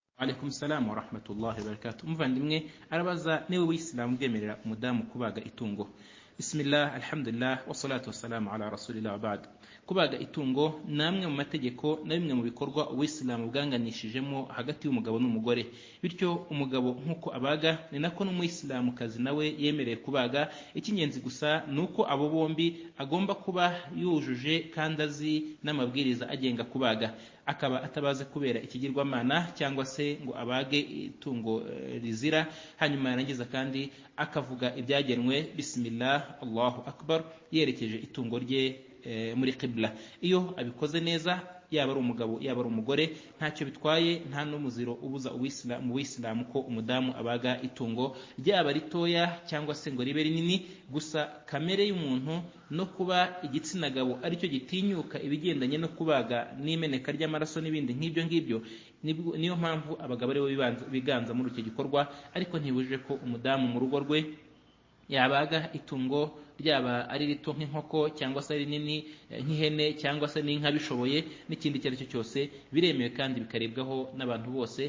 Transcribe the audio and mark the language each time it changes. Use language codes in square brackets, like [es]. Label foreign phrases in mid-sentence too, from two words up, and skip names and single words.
[ar] عليكم السلام ورحمة الله وبركاته. [rw] Muvandimwe arabaza niwe w'Islam bwemerera umudamu kubaga itungo. [ar] بسم الله، الحمد لله، والصلاة والسلام على رسول الله وبعد. [rw] Kubaga itungo namwe mu mategeko na bimwe mu bikorwa uw'Islam bwanganishijemo hagati y'umugabo n'umugore. Bityo umugabo nkuko abaga ni nako n'umuyisilamu kazi nawe yemereye kubaga. Ikinyenzi gusa nuko abo bombi agomba kuba yujuje kandi azi n'amabwiriza agenga kubaga, akaba atabaze kubera ikigirwamana cyangwa se ngo abage itungo rizira, hanyuma yarangiza kandi akavuga ibyagenwe [ar] بسم الله الله أكبر [rw] yerekeje itungo rye muri qibla. Iyo abikoze neza, yaba ari umugabo yaba ari umugore, ntacyo bitwaye, nta n'umuziro ubuza uw'Islam ko umudamu abaga itungo ryaba ritoya cyangwa se ngo ribe rinini. Gusa kamere y'umuntu no kuba igitsina gabo aricyo gitinyuka ibigendanye no kubaga n'imeneka ry'amaraso n'ibindi nk'ibyo ngibyo, niyo mpamvu abagabo aribo biganza muri icyo gikorwa, ariko ntibujije ko umudamu mu rugo rwe yabaga itungo ryaba ari rito nk'inkoko cyangwa se ari rinini nk'ihene cyangwa se n'inka bishoboye, n'ikindi icyo ari cyo cyose biremewe kandi bikarebwaho n'abantu bose.